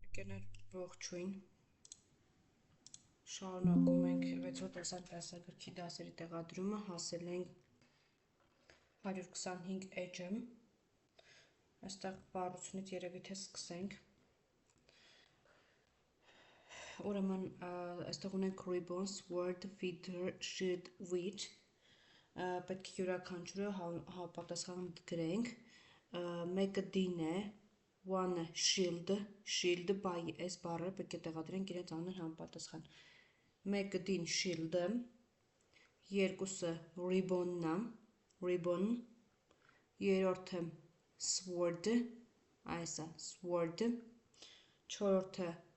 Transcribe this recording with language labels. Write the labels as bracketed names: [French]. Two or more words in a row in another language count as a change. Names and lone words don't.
[Armenian] Ընկերներ ողջույն, շարունակում ենք 6-րդ դասագրքի դասերի տեղադրումը, հասել ենք 125 էջը, այստեղ բառությունից երևի թե սկսենք, ուրեմն այստեղ ունենք [English] ribbons, word, feather, shield, witch, [Armenian] պետք է յուրաքանչյուրը համապատասխան գրենք, մեկը դին է, [English] one shield, [Armenian] բայ այս բառը պետք է տեղադրենք իրենց անուն համապատասխան, մեկը դին shield, երկուսը ribbon-ն է, ribbon, երրորդը sword, այսա sword, չորրորդը